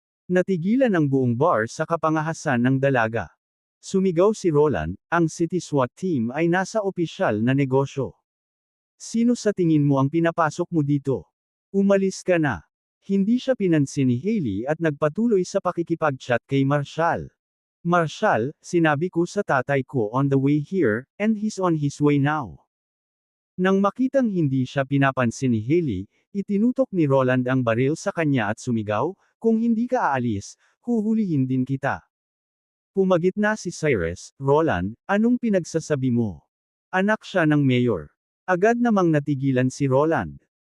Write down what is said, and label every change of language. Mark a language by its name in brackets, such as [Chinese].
[Filipino] Natigilan ang buong bar sa kapangahasan ng dalaga. Sumigaw si Roland, ang City SWAT Team ay nasa opisyal na negosyo. Sino sa tingin mo ang pinapasok mo dito? Umalis ka na. Hindi siya pinansin ni Hailey at nagpatuloy sa pakikipag-chat kay Marshall. [English] Marshall, [Filipino] sinabi ko sa tatay ko [English] on the way here, and he's on his way now. [Filipino] Nang makitang hindi siya pinapansin ni Hailey, itinutok ni Roland ang baril sa kanya at sumigaw, kung hindi ka aalis, huhulihin din kita. Pumagitna si Cyrus, Roland, anong pinagsasabi mo? Anak siya ng mayor. Agad namang natigilan si Roland.